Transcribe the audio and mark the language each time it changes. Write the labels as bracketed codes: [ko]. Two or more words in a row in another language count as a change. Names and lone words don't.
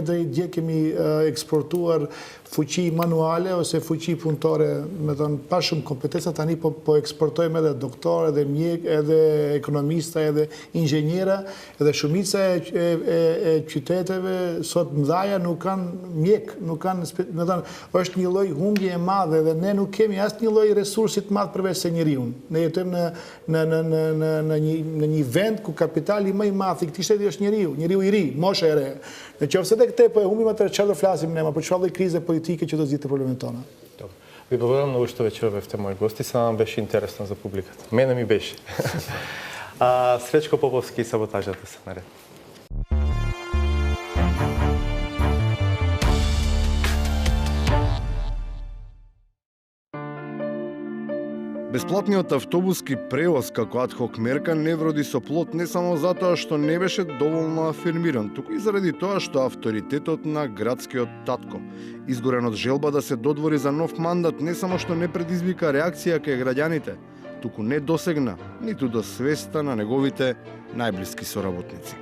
[sq] Nëse ne deri dje kemi eksportuar fuqi manuale ose fuqi punëtore, me thënë, pa shumë kompetenca, tani po eksportojmë edhe doktor, edhe mjek, edhe ekonomista, edhe inxhiniera, edhe shumica e qyteteve sot mëdhaja nuk kanë mjek, nuk kanë, me thënë, është një lloj humbje e madhe dhe ne nuk kemi asnjë lloj resursi të madh përveç se njeriu. Ne jetojmë në një vend ku kapitali më i madh i këtij shteti është njeriu i ri, mosha e re. Në qoftë se tek te po e humbim atë çfarë do flasim ne, për çfarë krize politike që do zgjidhte problemet tona. [mk] Ви благодарам много, що вечера бевте мои гости. Сега нам беше интересно за публиката. Мене ми беше. Сречко Поповски и саботажата са наред. Бесплатниот автобуски превоз како адхок мерка не вроди со плод не само затоа што не беше доволно афирмиран, туку и заради тоа што авторитетот на градскиот татко, изгорен од желба да се додвори за нов мандат, не само што не предизвика реакција кај граѓаните, туку не досегна ниту до свеста на неговите најблиски соработници.